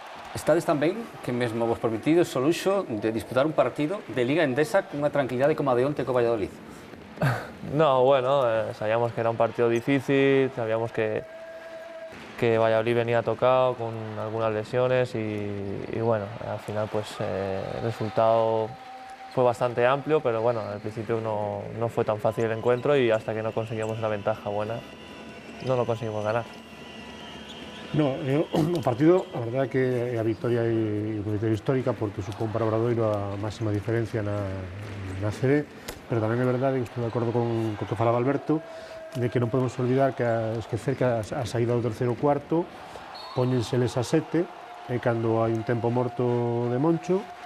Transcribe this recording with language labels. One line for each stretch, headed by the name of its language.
Galician: Estades tamén que mesmo vos permitides o luxo de disputar un partido de Liga Endesa cunha tranquilidade como a de onte co Valladolid.
Spanish: No, bueno, sabíamos que era un partido difícil, sabíamos que Valladolid venía tocado con algunas lesiones y bueno, al final pues el resultado fue bastante amplio, pero bueno, al principio no fue tan fácil el encuentro y hasta que no conseguimos una ventaja buena no lo conseguimos ganar.
Galician: No, o partido, a verdade é que a victoria é unha victoria histórica porque supón para Obradoiro a máxima diferencia na CB, pero tamén é verdade, que estou de acordo con o que falaba Alberto, de que non podemos olvidar que esquecer que a saída do terceiro cuarto póñenseles a 7 cando hai un tempo morto de Moncho